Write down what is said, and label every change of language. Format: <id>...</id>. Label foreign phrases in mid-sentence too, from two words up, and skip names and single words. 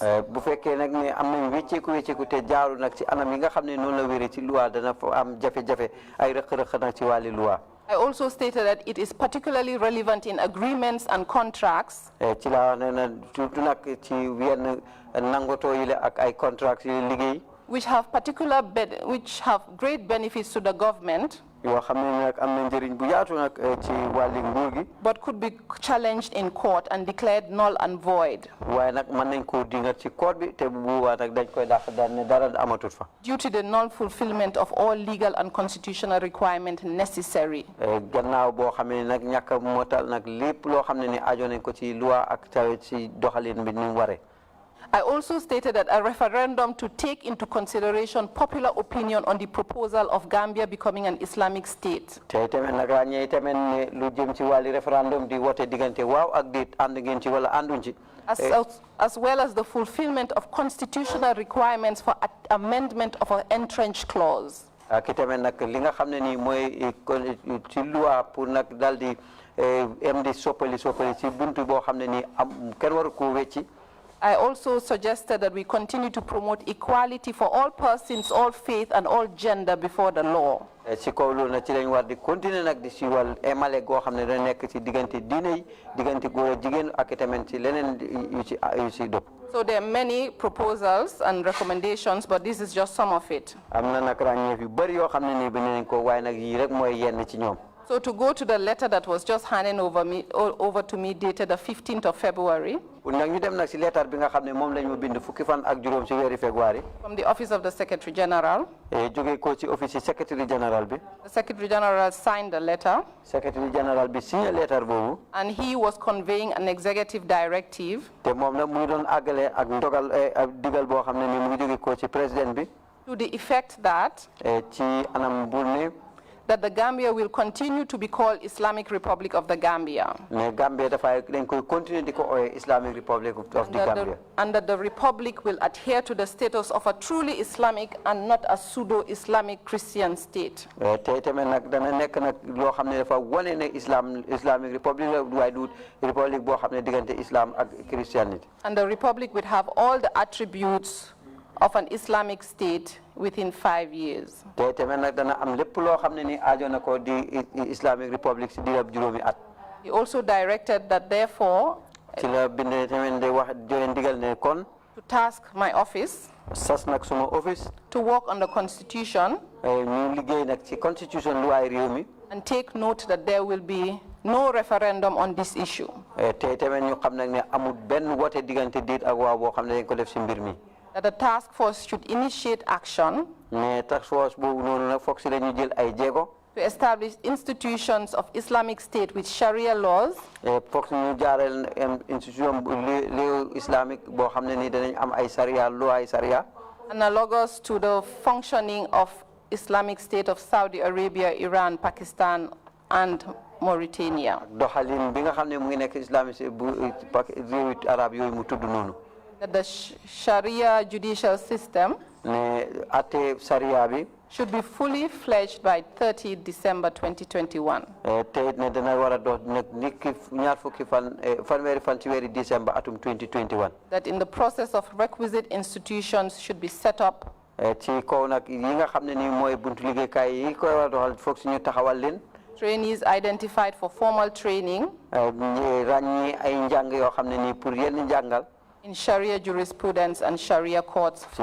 <en>I also stated that it is particularly relevant in agreements and contracts which have great benefits to the government</en> <wo>yoo xam ne nag am na njëriñ bu yaatu nag ci wàlli nguur gi.</wo> <en>but could be challenged in court and declared null and void.</en> <wo>waaye nag mën nañ koo dingat ci court bi te bu boobaa nag dañ koy dàq daal ne dara amatut fa.</wo> <en>due to the non-fulfillment of all legal and constitutional requirements necessary.</en> <wo>gannaaw boo xam ne nag ñàkk a motal nag lépp loo xam ne ni aajo nañ ko ci loi ak taw ci doxalin bi ni mu waree.</wo> <en>I also stated that a referendum to take into consideration popular opinion on the proposal of Gambia becoming an Islamic state.</en> <wo>te tamit nag ràññee tamit ne lu jëm ci wàlli référendum di wote diggante waaw ak déet ànd ngeen ci wala ànduñ ci.</wo> <en>as well as the fulfillment of constitutional requirements for amendment of an entrenched clause.</en> <wo>ki tamit nag li nga xam ne nii mooy ci loi pour nag daal di di soppali ci buntu boo xam ne nii am kenn waru ko wecci.</wo> <en>I also suggested that we continue to promote equality for all persons, all faith, and all gender before the law.</en> <wo>ci kaw loolu nag ci lañ war di continuer nag di siiwal emale goo xam ne da nekk ci diggante diine yi diggante góor ak jigéen ak tamit ci leneen yu ci dëpp.</wo> <en>So there are many proposals and recommendations, but this is just some of it.</en> <wo>am na nag ràññeef yu bëri yoo xam ne nii bind nañ ko waaye nag yii rek mooy yenn ci ñoom.</wo> <en>So to go to the letter that was just handed over to me dated the 15th of February.</en> <wo>nag ñu dem nag ci lettre bi nga xam ne moom lañ ma bind fukki fan ak juróom ci weeri février.</wo> <en>From the office of the Secretary General.</en> <wo>jógee ko ci office ci</wo> <en>Secretary General</en> <wo>bi.</wo> <en>The Secretary General signed the letter. Secretary General</en> <wo>bi</wo> <fr>signé lettre</fr> <wo>boobu.</wo> <en>And he was conveying an executive directive.</en> <wo>te moom nag mu ngi doon àggale ak ndogal digal boo xam ne ni mu ngi jógee ko ci président bi.</wo> <en>To the effect that.</en> <wo>ci anam bu ne.</wo> <en>that the Gambia will continue to be called Islamic Republic of the Gambia.</en> <wo>Gambia dañ koy continue di ko ooyee Islamic Republic of the Gambia.</wo> <en>And that the republic will adhere to the status of a truly Islamic and not a pseudo-Islamic Christian state.</en> <wo>te tamit nag dana nekk nag loo xam ne dafa wane ne Islamic Republic la waaye du republic boo xam ne diggante Islam ak Christianity.</wo> <en>And the republic would have all the attributes of an Islamic state within 5 years.</en> <wo>te tamit nag dana am lépp loo xam ne ni aajo na ko di Islamic Republic si diirab juróomi at.</wo> <en>He also directed that therefore</en> <wo>ci la bind tamit day wax joxe ndigal ne kon</wo> <en>to task my office</en> <wo>sas nag suma office</wo> <en>to work on the constitution</en> <wo>ñu liggéey nag ci constitution luwaay réew mi</wo> <en>and take note that there will be no referendum on this issue.</en> <wo>te tamit ñu xam nag ne amul benn wote diggante déet ak waaw boo xam ne dañ ko def si mbir mi.</wo> <en>That the task force should initiate action</en> <wo>ne</wo> <en>task force</en> <wo>boobu noonu nag foog si la ñu jël ay jéego</wo> <en>to establish institutions of Islamic State with Sharia laws</en> <wo>foog si ñu jaareel institution léew islamique boo xam ne ni danañ am ay sharia loi ay sharia</wo> <en>analogous to the functioning of Islamic State of Saudi Arabia, Iran, Pakistan, and Mauritania.</en> <wo>doxalin bi nga xam ne mu ngi nekk islamique bu réewi arab yooyu mu tudd noonu.</wo> <en>That the Sharia judicial system should be fully fledged by 30 December 2021. That in the process of requisite institutions should be set up trainees identified for formal training in Sharia jurisprudence and Sharia courts.</en>